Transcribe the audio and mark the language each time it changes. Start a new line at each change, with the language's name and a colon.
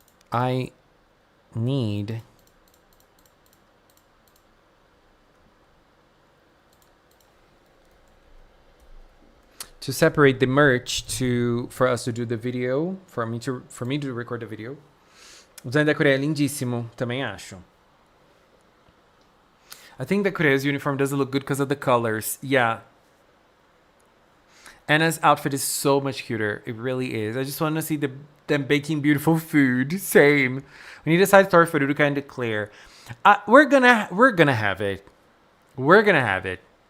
English: I need to separate the merch for us to do the video, for me to record the video.
Portuguese: O design da Kurea é lindíssimo, também acho.
English: I think the Kurea's uniform doesn't look good because of the colors. Yeah. Anna's outfit is so much cuter. It really is. I just want to see them baking beautiful food. Same. We need a side story for Ruruka and Declare. We're gonna have it. We're gonna have it.